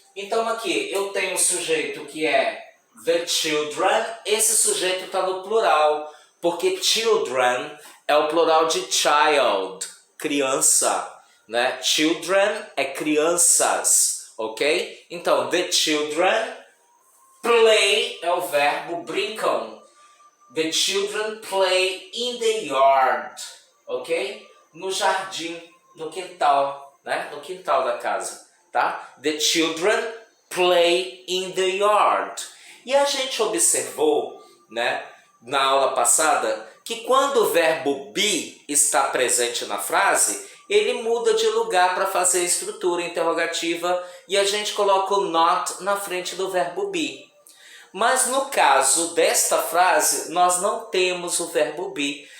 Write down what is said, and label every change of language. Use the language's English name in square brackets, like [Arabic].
[Portuguese] Então aqui eu tenho o sujeito que é the children, esse sujeito está no plural, porque children é o plural de child, criança, né? Children é crianças, ok? Então, [English] the children play [Portuguese] é o verbo brincam. [English] The children play in the yard, ok? [Portuguese] No jardim, no quintal, né? No quintal da casa, tá? [English] The children play in the yard. [Portuguese] E a gente observou, né, na aula passada, que quando o verbo be está presente na frase, ele muda de lugar para fazer a estrutura interrogativa e a gente coloca o not na frente do verbo be. Mas no caso desta frase, nós não temos o verbo be.